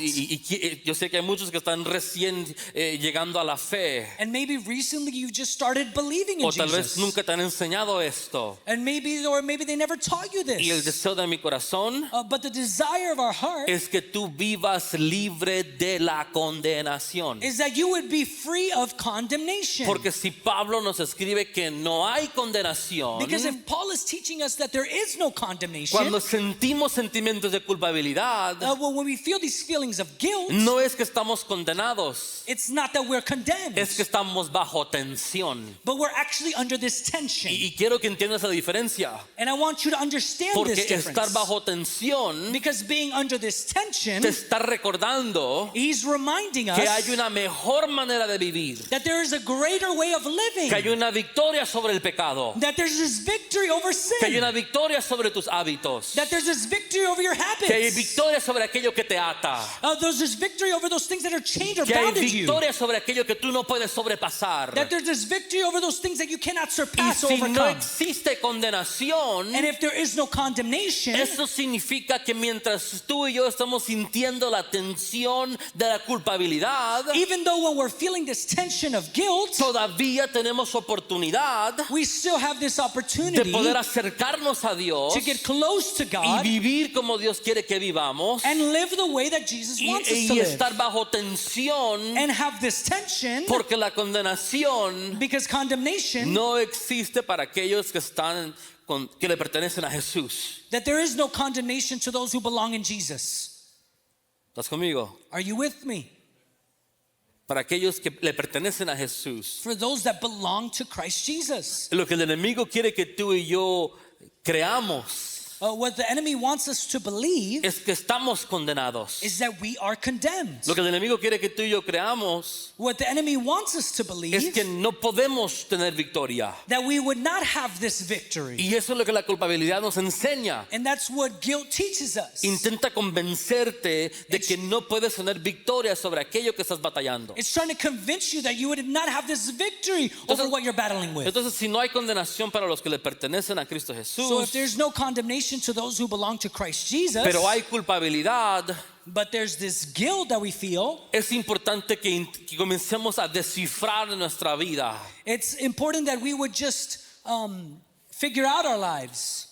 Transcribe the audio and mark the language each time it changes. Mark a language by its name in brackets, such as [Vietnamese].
[Spanish] Yo sé que hay muchos que están recién llegando a la fe. [English] And maybe recently you just started believing in [Spanish] O tal vez [English] Jesus. [Spanish] nunca te han enseñado esto. [English] And maybe they never taught you [Spanish] Y el [English] this. [Spanish] deseo de mi corazón [English] But the desire of our heart [Spanish] es que tú vivas libre de la condenación. [English] is that you would be free of condemnation. [Spanish] Porque si Pablo nos escribe que no hay condenación, [English] Because if Paul is teaching us that there is no condemnation, [Spanish] cuando sentimos sentimientos de culpabilidad, [English] when we feel these feelings of guilt, [Spanish] no es que estamos condenados, [English] it's not that we're condemned, [Spanish] es que estamos bajo tensión. [English] but we're actually under this tension. [Spanish] Y quiero que entiendas la diferencia. [English] And I want you to understand [Spanish] Porque [English] this [Spanish] estar [English] difference. [Spanish] bajo tensión [English] Because being under this tension, [Spanish] te está recordando [English] he's reminding [Spanish] que hay [English] us [Spanish] una mejor manera de vivir, [English] that there is a greater way of [Spanish] que hay [English] living, [Spanish] una victoria sobre el pecado, [English] that there's this victory over [Spanish] que hay [English] sin, [Spanish] una victoria sobre tus hábitos, [English] that there's this victory over your [Spanish] que hay [English] habits, [Spanish] victoria sobre aquello que te ata, [English] there's this victory over those things that are chained or [Spanish] que hay [English] bounded you, [Spanish] victoria sobre aquello que tú no puedes sobrepasar. [English] that there's this victory over those things that you cannot [Spanish] Y [English] surpass or [Spanish] si no [English] overcome. [Spanish] existe condenación, [English] And if there is no condemnation, [Spanish] eso significa que mientras tú y yo estamos sintiendo la tensión de la culpabilidad, [English] even though when we're feeling this tension of guilt, [Spanish] todavía tenemos oportunidad [English] we still have this [Spanish] de [English] opportunity [Spanish] poder acercarnos a Dios [English] to get close to [Spanish] y [English] God [Spanish] vivir como Dios quiere que vivamos [English] and live the way that Jesus wants us to [Spanish] y [English] live, [Spanish] estar bajo tensión, [English] and have this tension, [Spanish] porque la condenación [English] because condemnation, [Spanish] no existe para aquellos que le pertenecen a Jesús. [English] that there is no condemnation to those who belong in Jesus. [Spanish] ¿Estás conmigo? [English] Are you with me? [Spanish] Para aquellos que le pertenecen a Jesús. [English] For those that belong to Christ Jesus. [Spanish] Lo que el enemigo quiere que tú y yo creamos [English] What the enemy wants us to believe [Spanish] es que estamos condenados. [English] is that we are condemned. [Spanish] Lo que el enemigo quiere que tú y yo creamos [English] What the enemy wants us to believe [Spanish] es que no podemos tener victoria. [English] that we would not have this victory. [Spanish] Y eso es lo que la culpabilidad nos enseña. [English] And that's what guilt teaches us. [Spanish] Intenta convencerte de que no puedes tener victoria sobre aquello que estás batallando. [English] It's trying to convince you that you would not have this victory over what you're battling with. [Spanish] Entonces, si no hay condenación para los que le pertenecen a Cristo [English] So if [Spanish] Jesús, [English] there's no condemnation to those who belong to Christ Jesus, [Spanish] pero hay culpabilidad, [English] but there's this guilt that we feel, [Spanish] es importante que comencemos a descifrar en nuestra vida [English] it's important that we would just figure out our lives.